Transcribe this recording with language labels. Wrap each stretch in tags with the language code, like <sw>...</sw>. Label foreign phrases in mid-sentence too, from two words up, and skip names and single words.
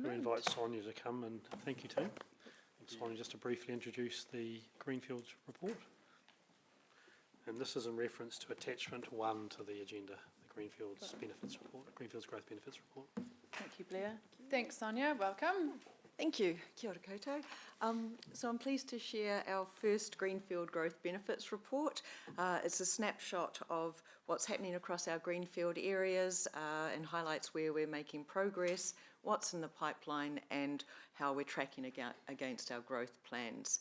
<en>Shall we invite Sonia to come, and thank you, team. Sonia, just to briefly introduce the Greenfield report. And this is in reference to attachment 1 to the agenda, the Greenfield's benefits report, Greenfield's growth benefits report. Thank you, Blair. Thanks, Sonia. Welcome. Thank you.</en> <mi>Kia ora koutou.</mi> <en>So I'm pleased to share our first Greenfield Growth Benefits report. It's a snapshot of what's happening across our Greenfield areas and highlights where we're making progress, what's in the pipeline, and how we're tracking against our growth plans.</en>